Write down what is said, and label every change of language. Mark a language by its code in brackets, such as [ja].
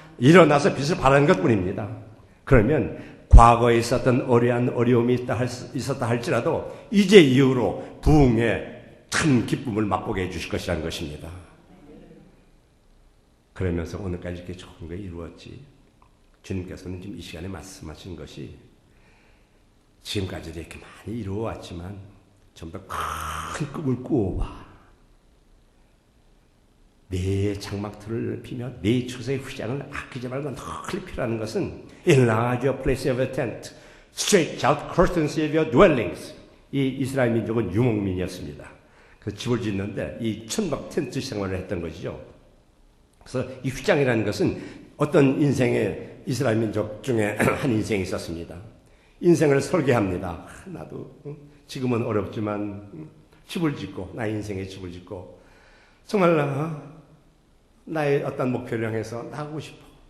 [ko] 일어나서 빛을 발하는 것뿐입니다. 그러면 과거에 있었던 어려움이 있었다 할지라도 이제 이후로 부흥의 큰 기쁨을 맛보게 해주실 것이라는 것입니다. 그러면서 오늘까지 이렇게 좋은 게 이루었지. 주님께서는 지금 이 시간에 말씀하신 것이 지금까지도 이렇게 많이 이루어왔지만 좀 더 큰 꿈을 꾸어봐. 네 장막틀을 피며 네 처소의 휘장을 아끼지 말고 널리 피라는 것은 [en] enlarge your place of a tent, stretch out curtains of your dwellings. [ko] 이 이스라엘 민족은 유목민이었습니다. 그 집을 짓는데 이 천막 텐트 생활을 했던 것이죠. 그래서 이 휘장이라는 것은 어떤 인생의 이스라엘 민족 중에 한 인생이 있었습니다. 인생을 설계합니다. 나도 지금은 어렵지만 집을 짓고 나의 인생에 집을 짓고 정말 나의 어떤 목표를 향해서 나가고 싶어.